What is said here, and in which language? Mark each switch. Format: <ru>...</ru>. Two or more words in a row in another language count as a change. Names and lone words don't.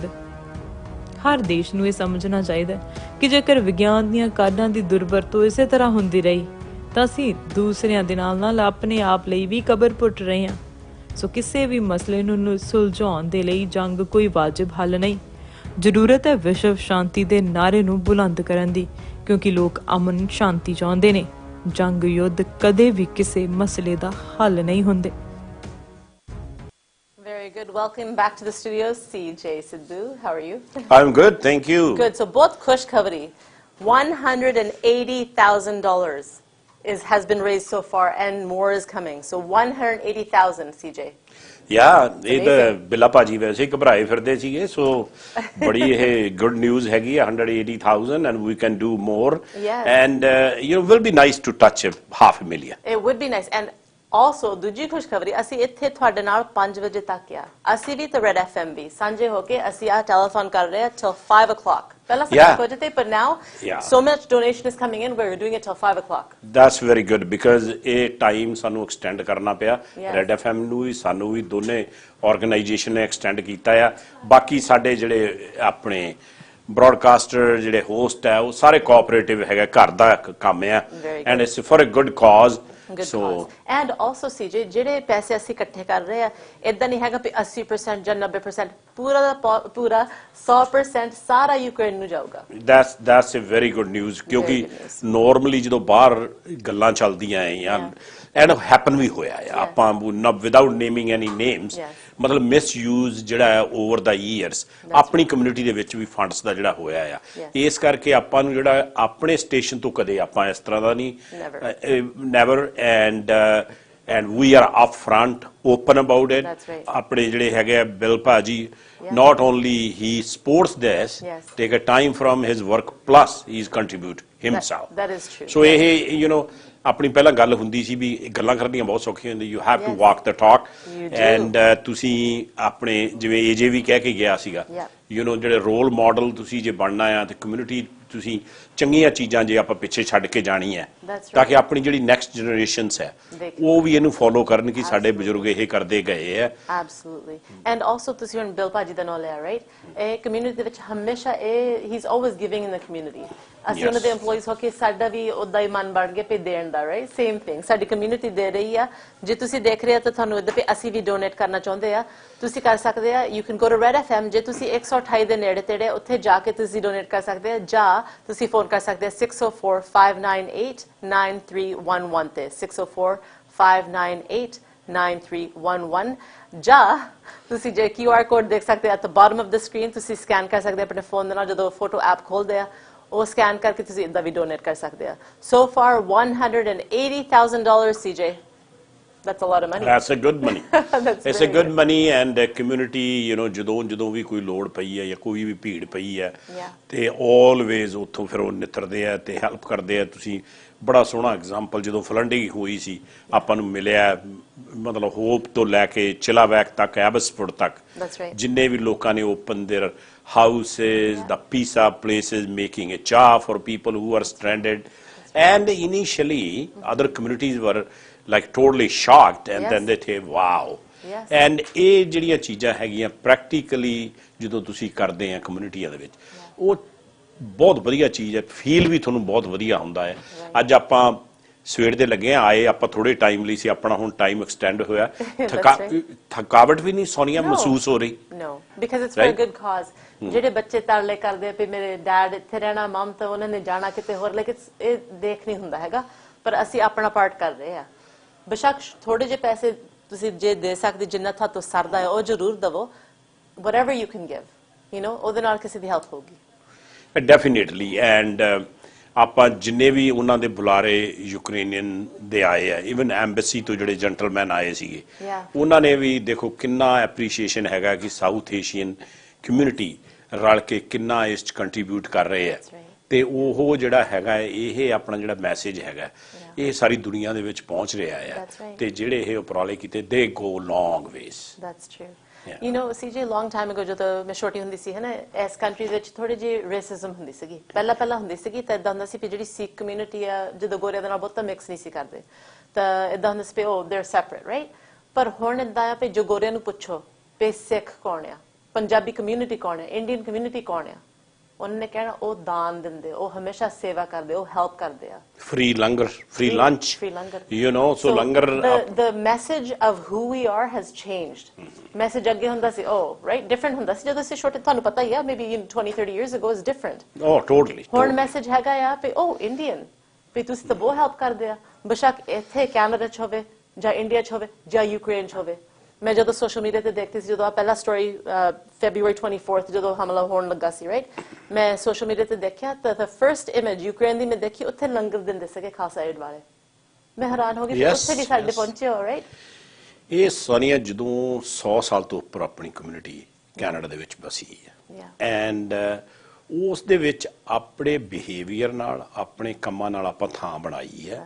<pa>ਹਰ ਦੇਸ਼ ਨੂੰ ਇਹ ਸਮਝਣਾ ਚਾਹੀਦਾ ਕਿ ਜੇਕਰ ਵਿਗਿਆਨ ਦੀਆਂ ਕਾਢਾਂ ਦੀ ਦੁਰਵਰਤੋਂ ਇਸੇ ਤਰ੍ਹਾਂ ਹੁੰਦੀ ਰਹੀ ਤਾਂ ਅਸੀਂ ਦੂਸਰਿਆਂ ਦੇ ਨਾਲ ਆਪਣੇ ਆਪ ਲਈ ਵੀ ਕਬਰ ਪੁੱਟ ਰਹੇ ਹਾਂ। ਸੋ ਕਿਸੇ ਵੀ ਮਸਲੇ ਨੂੰ ਸੁਲਝਾਉਣ ਦੇ ਲਈ ਜੰਗ ਕੋਈ ਵਾਜਿਬ ਹੱਲ ਨਹੀਂ। ਜ਼ਰੂਰਤ ਹੈ ਵਿਸ਼ਵ ਸ਼ਾਂਤੀ ਦੇ ਨਾਅਰੇ ਨੂੰ ਬੁਲੰਦ ਕਰਨ ਦੀ, ਕਿਉਂਕਿ ਲੋਕ ਅਮਨ ਸ਼ਾਂਤੀ ਚਾਹੁੰਦੇ ਨੇ। ਜੰਗ ਯੁੱਧ ਕਦੇ ਵੀ ਕਿਸੇ ਮਸਲੇ ਦਾ ਹੱਲ ਨਹੀਂ ਹੁੰਦੇ।</pa> <en>Very good. Welcome back to the studio, CJ Sidhu. How are you? I'm good, thank you. Good. So both Khushkhabari, $180,000 has been raised so far, and more is coming. So 180,000, CJ.</en> <pa>ਇਹ ਤਾਂ ਬਿੱਲਾ ਭਾਜੀ ਵੈਸੇ ਹੀ ਘਬਰਾਏ ਫਿਰਦੇ ਸੀਗੇ, ਸੋ ਬੜੀ ਇਹ</pa> <en>good news</en> <pa>ਹੈਗੀ ਆ।</pa> <en>180,000 and we can do more. And will be nice to touch 500,000. It would be nice. And also</en> <pa>ਦੂਜੀ ਖੁਸ਼ਖਬਰੀ, ਅਸੀਂ ਇੱਥੇ ਤੁਹਾਡੇ ਨਾਲ 5 ਵਜੇ ਤੱਕ ਆ। ਅਸੀਂ ਵੀ ਤੇ ਰੈਡ FM ਵੀ ਸਾਂਝੇ ਹੋ ਕੇ ਅਸੀਂ ਆ ਟੈਲੀਥਨ ਕਰ ਰਹੇ ਆ</pa> <en>till 5 o'clock.</en> <pa>ਪਹਿਲਾਂ 5 ਵਜੇ ਤੇ,</pa> <en>but now so much donation is coming in, we're doing it till 5 o'clock. That's very good because</en> <pa>ਇਹ ਟਾਈਮ ਸਾਨੂੰ ਐਕਸਟੈਂਡ ਕਰਨਾ ਪਿਆ। ਰੈਡ FM ਨੂੰ ਵੀ ਸਾਨੂੰ ਵੀ ਦੋਨੇ ਆਰਗੇਨਾਈਜੇਸ਼ਨ ਨੇ ਐਕਸਟੈਂਡ ਕੀਤਾ ਆ। ਬਾਕੀ ਸਾਡੇ ਜਿਹੜੇ ਆਪਣੇ ਬ੍ਰੌਡਕਾਸਟਰ ਜਿਹੜੇ ਹੋਸਟ ਹੈ ਉਹ ਸਾਰੇ ਕੋਆਪਰੇਟਿਵ ਹੈਗਾ, ਘਰ ਦਾ ਕੰਮ ਆ,</pa> <en>and it's for a good cause. And also</en> <pa>CJ, ਜਿਹੜੇ ਪੈਸੇ ਅਸੀਂ ਇਕੱਠੇ ਕਰ ਰਹੇ ਆ, ਇਦਾਂ ਨਹੀਂ ਹੈਗਾ ਵੀ 80% ਜਾਂ 90%, ਪੂਰਾ ਦਾ ਪੂਰਾ 100% ਸਾਰਾ ਯੂਕਰੇਨ ਨੂੰ ਜਾਊਗਾ।</pa> <en>That's a very good news,</en> <pa>ਕਿਉਂਕਿ ਨੋਰਮਲੀ ਜਦੋਂ ਬਾਹਰ ਗੱਲਾਂ ਚੱਲਦੀਆਂ ਆ</pa> <en>and happen</en> <pa>ਵੀ ਹੋਇਆ ਆ, ਆਪਾਂ</pa> <en>without naming any names,</en> <pa>ਮਤਲਬ ਮਿਸਯੂਜ਼ ਜਿਹੜਾ ਹੈ</pa> <en>over the years</en> <pa>ਆਪਣੀ ਕਮਿਊਨਿਟੀ ਦੇ ਵਿੱਚ ਵੀ ਫੰਡਸ ਦਾ ਜਿਹੜਾ ਹੋਇਆ ਆ। ਇਸ ਕਰਕੇ ਆਪਾਂ ਨੂੰ ਜਿਹੜਾ ਆਪਣੇ ਸਟੇਸ਼ਨ ਤੋਂ ਕਦੇ ਆਪਾਂ ਇਸ ਤਰ੍ਹਾਂ ਦਾ ਨਹੀਂ, ਨੈਵਰ,</pa> <en>and we are up front, open about it.</en> <pa>ਆਪਣੇ ਜਿਹੜੇ ਹੈਗੇ ਆ ਬਿਲ ਭਾਜੀ,</pa> <en>not only he supports this, take a time from his work, plus he's contribute himself. That is true.</en> <pa>So ਇਹ ਆਪਣੀ ਪਹਿਲਾਂ ਗੱਲ ਹੁੰਦੀ ਸੀ ਵੀ ਗੱਲਾਂ ਕਰਨੀਆਂ ਬਹੁਤ ਸੌਖੀਆਂ ਹੁੰਦੀਆਂ,</pa> <en>you have to walk the talk.</en> <pa>ਐਂਡ ਤੁਸੀਂ ਆਪਣੇ ਜਿਵੇਂ ਏਜੇ ਵੀ ਕਹਿ ਕੇ ਗਿਆ ਸੀਗਾ, ਜਿਹੜੇ</pa> <en>role model</en> <pa>ਤੁਸੀਂ ਜੇ ਬਣਨਾ ਆ ਤੇ ਕਮਿਊਨਿਟੀ ਤੁਸੀਂ ਚੰਗੀਆਂ ਚੀਜ਼ਾਂ ਜੇ ਆਪਾਂ ਪਿੱਛੇ ਛੱਡ ਕੇ ਜਾਣੀ ਹੈ ਤਾਂ ਕਿ ਆਪਣੀ ਜਿਹੜੀ</pa> <en>next generations</en> <pa>ਹੈ ਉਹ ਵੀ ਇਹਨੂੰ ਫੋਲੋ ਕਰਨ ਕਿ ਸਾਡੇ ਬਜ਼ੁਰਗ ਇਹ ਕਰਦੇ ਗਏ ਆ।</pa> <en>Absolutely. And also</en> <pa>ਤੁਸੀਂ ਹੁਣ ਬਿਲ ਭਾਜੀ ਦਾ ਨਾਮ ਲਿਆ, ਰਾਈਟ? ਇਹ ਕਮਿਊਨਿਟੀ ਦੇ ਵਿੱਚ ਹਮੇਸ਼ਾ</pa> <en>he is always giving in the community.</en> <pa>ਅਸੀਂ ਉਹਨਾਂ ਦੇ EMPLOYEES ਹੋ ਕੇ ਸਾਡਾ ਵੀ ਉਦਾਂ ਹੀ ਮਨ ਬਣ ਗਿਆ ਪੇ ਦੇਣ ਦਾ, ਰਾਈਟ?</pa> <en>same thing</en> <pa>ਸਾਡੀ ਕਮਿਊਨਿਟੀ ਦੇ ਰਹੀ ਆ। ਜੇ ਤੁਸੀਂ ਦੇਖ ਰਹੇ ਆ ਤਾਂ ਤੁਹਾਨੂੰ ਇੱਦਾਂ ਪੇ ਅਸੀਂ ਵੀ ਡੋਨੇਟ ਕਰਨਾ ਚਾਹੁੰਦੇ ਆ, ਤੁਸੀਂ ਕਰ ਸਕਦੇ ਆ।</pa> <en>you can go to Red FM,</en> <pa>ਜੇ ਤੁਸੀਂ 128 ਦੇ ਨੇੜੇ ਤੇੜੇ ਉੱਥੇ ਜਾ ਕੇ ਤੁਸੀਂ ਡੋਨੇਟ ਕਰ ਸਕਦੇ ਆ, ਜਾਂ ਤੁਸੀਂ ਫੋਨ ਕਰ ਸਕਦੇ ਆ 604-598-9311 ਤੇ 604-598-9311, ਜਾਂ ਤੁਸੀਂ ਜੇ</pa> <en>QR code</en> <pa>ਦੇਖ ਸਕਦੇ ਆ</pa> <en>at the bottom of the screen,</en> <pa>ਤੁਸੀਂ ਸਕੈਨ ਕਰ ਸਕਦੇ ਆਪਣੇ ਫੋਨ ਦੇ ਨਾਲ। ਜਦੋਂ ਫੋਟੋ ਐਪ ਖੋਲਦੇ ਆ ਉਹ ਸਕੈਨ ਕਰਕੇ ਤੁਸੀਂ ਇੱਦਾਂ ਵੀ ਡੋਨੇਟ ਕਰ ਸਕਦੇ ਆ।</pa> <en>So far $180,000, CJ. That's a lot of money. That's a good money. That's It's a very good money and community, you know,</en> <pa>ਜਦੋਂ ਵੀ ਕੋਈ ਲੋੜ ਪਈ ਹੈ ਜਾਂ ਕੋਈ ਵੀ ਭੀੜ ਪਈ ਹੈ ਤੇ ਆਲਵੇਜ਼ ਉੱਥੋਂ ਫਿਰ ਉਹ ਨਿੱਤਰਦੇ ਆ ਤੇ ਹੈਲਪ ਕਰਦੇ ਆ। ਤੁਸੀਂ ਬੜਾ ਸੋਹਣਾ ਐਗਜ਼ਾਮਪਲ ਜਦੋਂ ਫਲੰਡਿੰਗ ਹੋਈ ਸੀ ਆਪਾਂ ਨੂੰ ਮਿਲਿਆ, ਮਤਲਬ ਹੋਪ ਤੋਂ ਲੈ ਕੇ ਚਿਲਾਵੈਕ ਤੱਕ, ਐਬਸਫੋਰਡ ਤੱਕ, ਜਿੰਨੇ ਵੀ ਲੋਕਾਂ ਨੇ</pa> <en>open their houses, the pizza places, making a cha for people who are stranded. And initially other communities were like totally shocked and then they say wow.</en> <pa>And ਇਹ ਜਿਹੜੀਆਂ ਚੀਜ਼ਾਂ ਹੈਗੀਆਂ ਪ੍ਰੈਕਟੀਕਲੀ ਜਦੋਂ ਤੁਸੀਂ ਕਰਦੇ ਆ ਕਮਿਊਨਿਟੀਆਂ ਦੇ ਵਿੱਚ, ਉਹ ਬਹੁਤ ਵਧੀਆ ਚੀਜ਼ ਹੈ, ਫੀਲ ਵੀ ਤੁਹਾਨੂੰ ਬਹੁਤ ਵਧੀਆ ਹੁੰਦਾ ਹੈ। ਅੱਜ ਆਪਾਂ ਸਵੇਰ ਦੇ ਲੱਗੇ ਆਏ, ਆਪਾਂ ਥੋੜੇ ਟਾਈਮ ਲਈ ਸੀ, ਆਪਣਾ ਹੁਣ</pa> <en>time extend</en> <pa>ਹੋਇਆ, ਥਕਾਵਟ ਵੀ ਨਹੀਂ ਸੋਨੀਆ ਮਹਿਸੂਸ ਹੋ ਰਹੀ।</pa> <en>No, because it's for a good cause.</en> <pa>ਜਿਹੜੇ ਬੱਚੇ ਤਰਲੇ ਕਰਦੇ ਵੀ ਮੇਰੇ ਡੈਡ ਇੱਥੇ ਰਹਿਣਾ, ਮਮ ਤਾਂ ਉਹਨਾਂ ਨੇ ਜਾਣਾ ਕਿਤੇ ਹੋਰ, ਲੇਕਿਨ ਇਹ ਦੇਖ ਨਹੀਂ ਹੁੰਦਾ ਹੈਗਾ, ਪਰ ਅਸੀਂ ਆਪਣਾ ਪਾਰਟ ਕਰ ਰਹੇ ਆ। ਬੇਸ਼ੱਕ ਥੋੜੇ ਜਿਹੇ ਪੈਸੇ ਤੁਸੀਂ ਜੇ ਦੇ ਸਕਦੇ, ਜਿੰਨਾ ਤੁਹਾਨੂੰ ਸਰਦਾ ਹੈ ਉਹ ਜ਼ਰੂਰ ਦਵੋ,</pa> <en>whatever you can give, you know,</en> <pa>ਉਹਦੇ ਨਾਲ ਕਿਸੇ ਦੀ ਹੈਲਪ ਹੋਊਗੀ। ਡੈਫੀਨੇਟਲੀ। ਐਂਡ ਆਪਾਂ ਜਿੰਨੇ ਵੀ ਉਹਨਾਂ ਦੇ ਬੁਲਾਰੇ ਯੂਕਰੇਨੀਅਨ ਦੇ ਆਏ ਆ,</pa> <en>even embassy</en> <pa>ਤੋਂ ਜਿਹੜੇ ਜੈਂਟਲਮੈਨ ਆਏ ਸੀਗੇ, ਉਹਨਾਂ ਨੇ ਵੀ ਦੇਖੋ ਕਿੰਨਾ ਐਪਰੀਸ਼ੀਏਸ਼ਨ ਹੈਗਾ ਕਿ</pa> <en>South Asian community</en> <pa>ਰਲ ਕੇ ਕਿੰਨਾ ਇਸ 'ਚ ਕੰਟਰੀਬਿਊਟ ਕਰ ਰਹੇ ਆ। ਤੇ ਉਹ ਜਿਹੜਾ ਹੈਗਾ ਇਹ ਆਪਣਾ ਜਿਹੜਾ ਮੈਸੇਜ ਹੈਗਾ ਇਹ ਸਾਰੀ ਦੁਨੀਆ ਦੇ ਵਿੱਚ ਪਹੁੰਚ ਰਿਹਾ ਆ, ਤੇ ਜਿਹੜੇ ਇਹ ਉਪਰਾਲੇ ਕੀਤੇ</pa> <en>they go long ways. You know, CJ, long time ago</en> <pa>ਜਦੋਂ ਮੈਂ ਛੋਟੀ ਹੁੰਦੀ ਸੀ ਹੈ ਨਾ, ਇਸ ਕੰਟਰੀ ਵਿੱਚ ਥੋੜੀ ਜਿਹੀ ਰੇਸਿਜ਼ਮ ਹੁੰਦੀ ਸੀਗੀ, ਪਹਿਲਾਂ ਹੁੰਦੀ ਸੀਗੀ, ਤਾਂ ਇਦਾਂ ਹੁੰਦਾ ਸੀ ਵੀ ਜਿਹੜੀ ਸਿੱਖ ਕਮਿਊਨਿਟੀ ਆ ਜਦੋਂ ਗੋਰਿਆਂ ਦੇ ਨਾਲ ਬਹੁਤਾ ਮਿਕਸ ਨਹੀਂ ਸੀ ਕਰਦੇ, ਤਾਂ ਇਦਾਂ ਹੁੰਦਾ ਸੀ ਵੀ ਉਹ</pa> <en>they're separate, right?</en> <pa>ਪਰ ਹੁਣ ਇਦਾਂ ਆ ਵੀ ਜੋ ਗੋਰਿਆਂ ਨੂੰ ਪੁੱਛੋ ਵੀ ਸਿੱਖ ਕੌਣ ਆ, ਪੰਜਾਬੀ ਕਮਿਊਨਿਟੀ ਕੌਣ ਹੈ,</pa> <en>Indian community</en> <pa>ਕੌਣ ਆ, ਉਹਨਾਂ ਨੇ ਕਹਿਣਾ ਉਹ ਦਾਨ ਦਿੰਦੇ, ਉਹ ਹਮੇਸ਼ਾ ਸੇਵਾ ਕਰਦੇ, ਉਹ ਹੈਲਪ ਕਰਦੇ ਆ। ਫ੍ਰੀ ਲੰਗਰ,</pa> <en>free lunch, you know, so ਲੰਗਰ the message of who we are has changed.</en> <pa>ਮੈਸੇਜ ਅੱਗੇ ਹੁੰਦਾ ਸੀ</pa> <en>right, different</en> <pa>ਹੁੰਦਾ ਸੀ ਜਦੋਂ ਅਸੀਂ ਛੋਟੇ, ਤੁਹਾਨੂੰ ਪਤਾ ਹੀ ਆ,</pa> <en>maybe 20-30 years ago is different. Totally.</en> <pa>ਹੁਣ ਮੈਸੇਜ ਹੈਗਾ ਆ ਵੀ ਇੰਡੀਅਨ, ਵੀ ਤੁਸੀਂ ਤਾਂ ਬਹੁਤ ਹੈਲਪ ਕਰਦੇ ਆ, ਬੇਸ਼ੱਕ ਇੱਥੇ ਕੈਨੇਡਾ 'ਚ ਹੋਵੇ ਜਾਂ ਇੰਡੀਆ 'ਚ ਹੋਵੇ ਜਾਂ ਯੂਕਰੇਨ 'ਚ ਹੋਵੇ। ਮੈਂ ਜਦੋਂ</pa> <en>social media</en> <pa>ਤੇ ਦੇਖਦੀ ਸੀ, ਜਦੋਂ ਆ ਪਹਿਲਾ ਸਟੋਰੀ February 24th ਜਦੋਂ ਹਮਲਾ ਹੋਣ ਲੱਗਾ ਸੀ, ਰਾਈਟ, ਮੈਂ</pa> <en>social media</en> <pa>ਤੇ ਦੇਖਿਆ ਤਾਂ</pa> <en>the first image</en> <pa>ਯੂਕਰੇਨ ਦੀ ਮੈਂ ਦੇਖੀ, ਉੱਥੇ ਲੰਗਰ ਦਿੰਦੇ ਸੀਗੇ ਖਾਲਸਾ ਏਡ ਵਾਲੇ। ਮੈਂ ਹੈਰਾਨ ਹੋ ਗਈ, ਉੱਥੇ ਵੀ ਸਾਡੇ ਪਹੁੰਚੇ ਹੋ, ਰਾਈਟ। ਇਹ ਸਾਨੀਆ ਜਦੋਂ 100 ਸਾਲ ਤੋਂ ਉੱਪਰ ਆਪਣੀ ਕਮਿਊਨਿਟੀ ਕੈਨੇਡਾ ਦੇ ਵਿੱਚ ਬਸੀ ਹੈ, ਐਂਡ ਉਸ ਦੇ ਵਿੱਚ ਆਪਣੇ ਬਿਹੇਵੀਅਰ ਨਾਲ, ਆਪਣੇ ਕੰਮਾਂ ਨਾਲ ਆਪਾਂ ਥਾਂ ਬਣਾਈ ਹੈ।</pa>